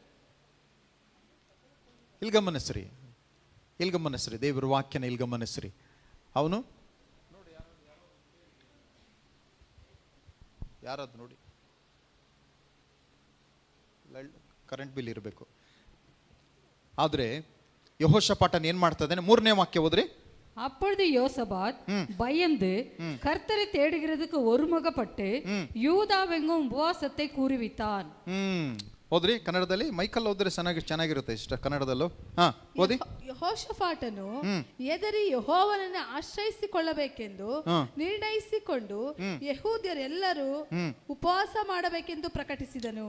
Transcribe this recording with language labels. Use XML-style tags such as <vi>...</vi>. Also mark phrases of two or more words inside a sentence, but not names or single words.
<kn>ಇಲ್ಗಮನಸ್ರಿ, ಇಲ್ಗಮನಸ್ರಿ, ದೇವರ ವಾಕ್ಯನ ಇಲ್ಗಮನಸ್ರಿ. ಅವನು ಯಾರದು ನೋಡಿ, ಕರೆಂಟ್ ಬಿಲ್ ಇರಬೇಕು. ಆದರೆ ಯೆಹೋಷಾಫಾಟನು ಏನು ಮಾಡ್ತಾ ಇದ್ದಾನೆ? 3ನೇ ವಾಕ್ಯ ಓದ್ರಿ.</kn> <ta>அப்பொழுது யோசபாத் பயந்து கர்த்தரை தேடுகிறதுக்கு ஒருமுகப்பட்டு யூதாவெங்கும் உபவாசத்தை கூறுவித்தான்.</ta> <kn>ಓದ್ರಿ ಕನ್ನಡದಲ್ಲಿ. ಮೈಕಲ್ ಓದ್ರೆ ಚೆನ್ನಾಗಿರುತ್ತೆ. ಇಷ್ಟ ಕನ್ನಡದಲ್ಲೂ ಓದಿ. ಯೆಹೋಷಾಫಾಟನು ಎದರಿ ಯೆಹೋವನನ್ನು ಆಶ್ರಯಿಸಿಕೊಳ್ಳಬೇಕೆಂದು ನಿರ್ಣಯಿಸಿಕೊಂಡು ಯೆಹೂದ್ಯರೆಲ್ಲರೂ ಉಪವಾಸ ಮಾಡಬೇಕೆಂದು ಪ್ರಕಟಿಸಿದನು.</kn>